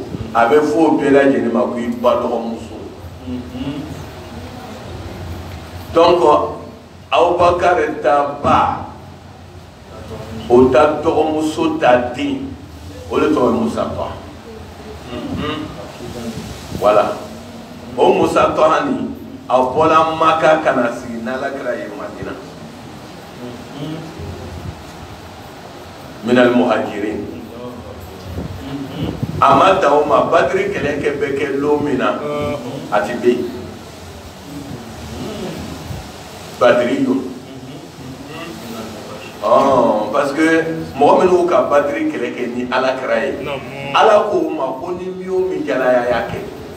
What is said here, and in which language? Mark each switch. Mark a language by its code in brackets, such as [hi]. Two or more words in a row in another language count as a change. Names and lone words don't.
[bm] A bɛ fɔ o bɛɛ lajɛlen ma ko i ba dɔgɔmuso. Donc, Abubakar ta ba, o ta dɔgɔmuso ta den, o de tɔgɔ ye Musa Tɔ. Voilà. O Musa Tɔ hani, a bɔla Maka ka na sigi n'Alakira ye Madina. [ar] من المهاجرين. [bm] A ma dan o ma Badiri kɛlɛ kɛ bɛ kɛ don min na, a ti bɛ yen. Badriyun. [fr] Parce que [bm] mɔgɔ minnu ka Badiri kɛlɛ kɛ ni Alakira ye, Ala ko ma ko ni min o min jalaya y'a kɛ.